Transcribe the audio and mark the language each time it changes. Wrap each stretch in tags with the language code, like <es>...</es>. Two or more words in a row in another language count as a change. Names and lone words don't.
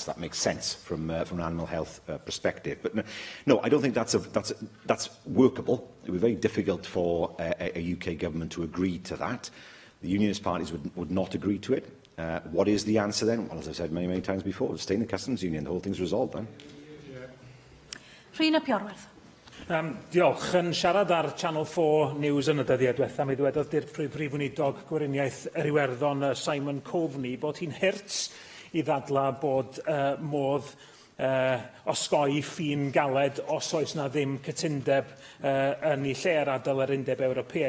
<en>That makes sense from an animal health perspective. But no, I don't think that's workable. It would be very difficult for a UK government to agree to that. The unionist parties would not agree to it. What is the answer then? Well, as I've said many, many times before, stay in the customs union. The whole thing's resolved then.</en> <cy>Rhina Piorwerth. Diolch. Yn siarad ar Channel 4 News yn y dyddiau diwethaf, mi ddwedodd Prif Weinidog Gweriniaeth yr Iwerddon Simon Coveney bod hi'n hurt i ddadlau bod modd osgoi ffin galed os oes na ddim cytundeb yn ei lle ar adael yr Undeb Ewropeaidd.</cy>